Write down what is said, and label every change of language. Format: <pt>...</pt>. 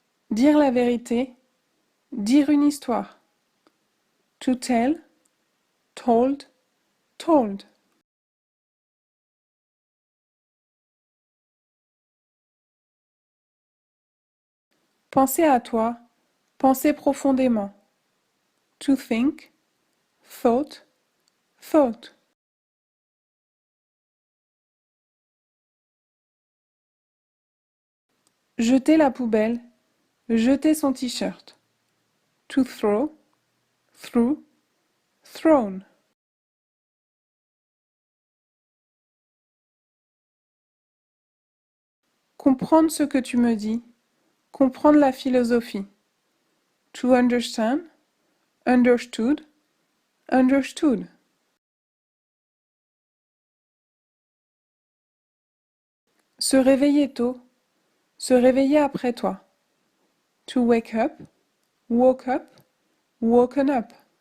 <fr>Dire la vérité, dire une histoire.</fr> <en>To tell, told, told.</en> <fr>Penser à toi, penser profondément.</fr> <en>To think, thought, thought.</en> <fr>Jeter la poubelle, jeter son t-shirt.</fr> <en>To throw, threw, thrown.</en> <fr>Comprendre ce que tu me dis, comprendre la philosophie.</fr> <en>To understand, understood, understood.</en> <fr>Se réveiller tôt, se réveiller après toi.</fr> <en>To wake up, woke up, woken up.</en>